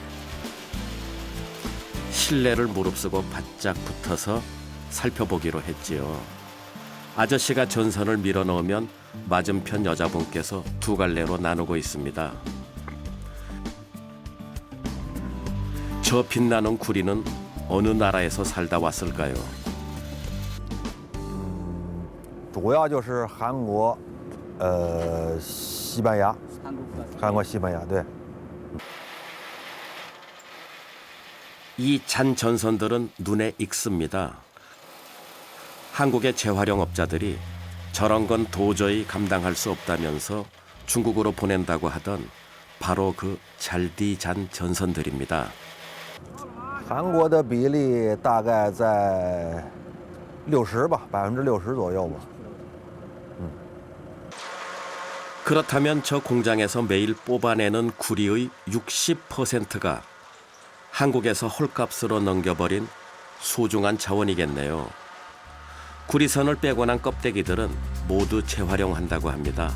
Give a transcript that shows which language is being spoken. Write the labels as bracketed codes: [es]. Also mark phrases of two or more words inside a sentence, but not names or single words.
[ko] 실내를 무릅쓰고 바짝 붙어서 살펴보기로 했지요. 아저씨가 전선을 밀어넣으면 맞은편 여자분께서 두 갈래로 나누고 있습니다. 저 빛나는 구리는 어느 나라에서 살다 왔을까요? [zh] 主要就是韩国、西班牙，韩国、西班牙，对。 [ko] 이 잔 전선들은 눈에 익습니다. 한국의 재활용업자들이 저런 건 도저히 감당할 수 없다면서 중국으로 보낸다고 하던 바로 그 잘디잔 전선들입니다. [zh] 韩国的比例大概在60吧，60%左右吧。 [ko] 그렇다면 저 공장에서 매일 뽑아내는 구리의 60%가 한국에서 헐값으로 넘겨버린 소중한 자원이겠네요. 구리선을 빼고 난 껍데기들은 모두 재활용한다고 합니다.